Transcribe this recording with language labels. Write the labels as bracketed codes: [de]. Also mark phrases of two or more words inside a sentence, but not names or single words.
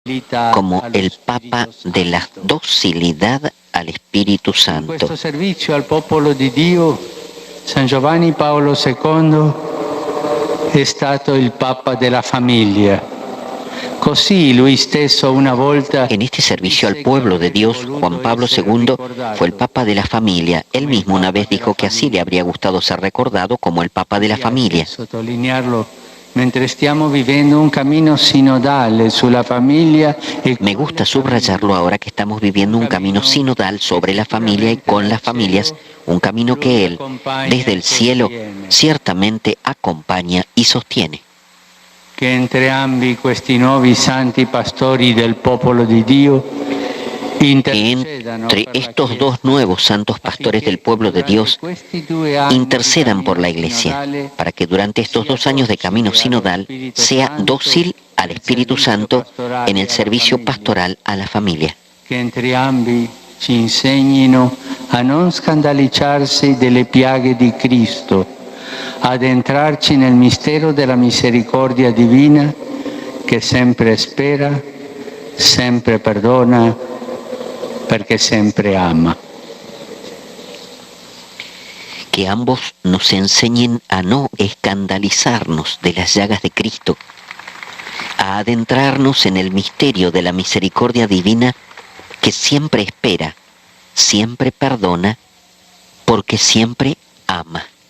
[es] como el Papa de la docilidad al Espíritu [it] In questo [es] Santo. [it] servizio al popolo di Dio, San Giovanni Paolo II è stato il Papa della famiglia. Così lui stesso una volta [es] En este servicio al pueblo de Dios, Juan Pablo II fue el Papa de la familia. Él mismo una vez dijo que así le habría gustado ser recordado como el Papa de la familia. [it] Sottolinearlo mentre stiamo vivendo un cammino sinodale sulla famiglia. [es] Me gusta subrayarlo ahora que estamos viviendo un camino sinodal sobre la familia y con las familias, un camino que Él, desde el cielo, ciertamente acompaña y sostiene. [it] Che entrambi questi nuovi santi pastori del popolo di Dio [es] Que entre estos dos nuevos santos pastores del pueblo de Dios intercedan por la Iglesia, para que durante estos 2 años de camino sinodal sea dócil al Espíritu Santo en el servicio pastoral a la familia. [it] che entrambi ci insegnino a non scandalizzarsi delle piaghe di Cristo, ad entrarci nel mistero della misericordia divina che sempre spera, sempre perdona, perché sempre ama. [es] Que ambos nos enseñen a no escandalizarnos de las llagas de Cristo, a adentrarnos en el misterio de la misericordia divina que siempre espera, siempre perdona, porque siempre ama.